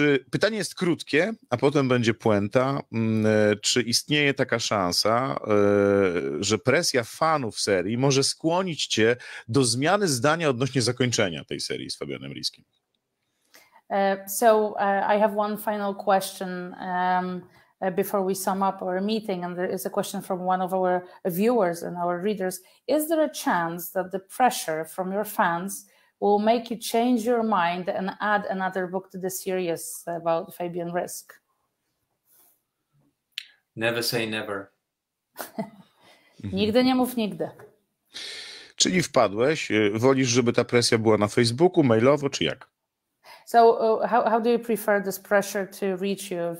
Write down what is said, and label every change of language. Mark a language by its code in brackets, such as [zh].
[pl] Pytanie jest krótkie, a potem będzie puenta. Czy istnieje taka szansa, że presja fanów serii może skłonić cię do zmiany zdania odnośnie zakończenia tej serii z Fabianem Riskiem? [en] So I have one final question before we sum up our meeting, and there is a question from one of our viewers and our readers. Is there a chance that the pressure from your fans will make you change your mind and add another book to the series about Fabian Risku? Never say never. [pl] Nigdy nie mów nigdy. Czyli wpadłeś, wolisz, żeby ta presja była na Facebooku, mailowo, czy jak? [en] So how do you prefer this pressure to reach you?